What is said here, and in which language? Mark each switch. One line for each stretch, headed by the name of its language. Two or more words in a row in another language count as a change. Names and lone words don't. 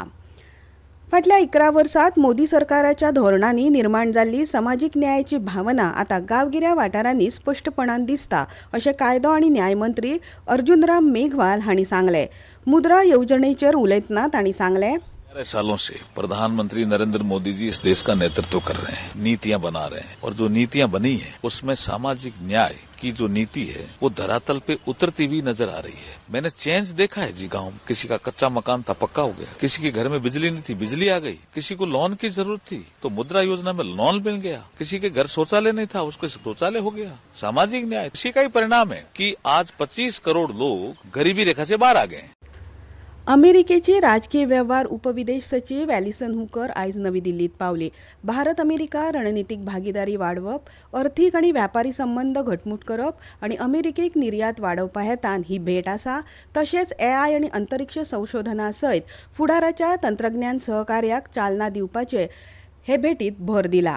Konkani: फाटल्या 11 वर्सांत मोदी सरकाराच्या धोरणांनी निर्माण जाल्ली समाजीक न्यायाची भावना आतां गांवगिऱ्या वाठारांनी स्पश्टपणान दिसता अशें कायदो आनी न्याय मंत्री अर्जुन राम मेघवाल हांणी सांगलें. मुद्रा येवजणेचेर उलयतना तांणी सांगलें.
Hindi: 11 सालों से प्रधानमंत्री नरेंद्र मोदी जी इस देश का नेतृत्व कर रहे हैं, नीतियां बना रहे हैं और जो नीतियां बनी है उसमें सामाजिक न्याय की जो नीति है वो धरातल पे उतरती हुई नजर आ रही है. मैंने चेंज देखा है जी गांव में. किसी का कच्चा मकान था पक्का हो गया, किसी के घर में बिजली नहीं थी बिजली आ गई, किसी को लोन की जरूरत थी तो मुद्रा योजना में लोन मिल गया, किसी के घर शौचालय नहीं था उसको शौचालय हो गया. सामाजिक न्याय इसी का ही परिणाम है कि आज 25 करोड़ लोग गरीबी रेखा से बाहर आ गए.
Konkani: अमेरिकेची राजकीय वेव्हार उपविदेश सचिव ॲलिसन हुकर आयज नवी दिल्लीत पावली. भारत अमेरिका रणनीतीक भागीदारी वाडवप, अर्थीक आनी व्यापारी संबंद घटमूट करप आनी अमेरिकेक निर्यात वाडोवपा हेतान ही भेट आसा. तशेंच AI आनी अंतरिक्ष संशोधना सयत फुडाराच्या तंत्रज्ञान सहकार्याक चालना दिवपाचे हे भेटीत भर दिला.